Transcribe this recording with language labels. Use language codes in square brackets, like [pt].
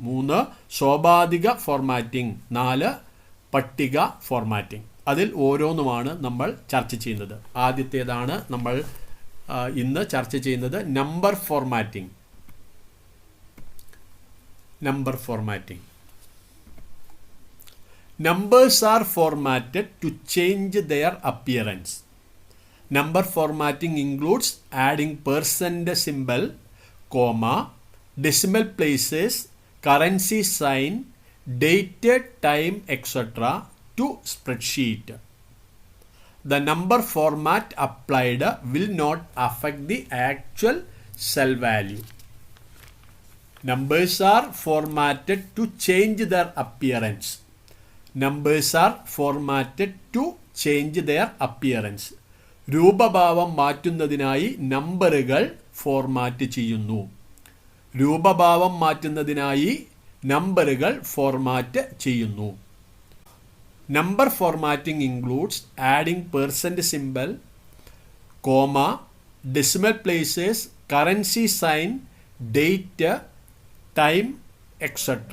[ml] 3, സോപാധിക formatting. 4, പട്ടിക formatting. അതിൽ ഓരോന്നുമാണ് നമ്മൾ ചർച്ച ചെയ്യുന്നത്. ആദ്യത്തേതാണ് നമ്മൾ ഇന്ന് ചർച്ച ചെയ്യുന്നത്, number formatting. Number formatting. [en] Numbers are formatted to change their appearance. Number formatting includes adding percent symbol, comma, decimal places, currency sign, date, time, etc. to spreadsheet. The number format applied will not affect the actual cell value. Numbers are formatted to change their appearance. Numbers are formatted to change their appearance. [ml] രൂപഭാവം മാറ്റുന്നതിനായി നമ്പറുകൾ format ചെയ്യുന്നു. രൂപഭാവം മാറ്റുന്നതിനായി നമ്പറുകൾ format ചെയ്യുന്നു. [en] Number formatting includes adding percent symbol, comma, decimal places, currency sign, date, time, etc.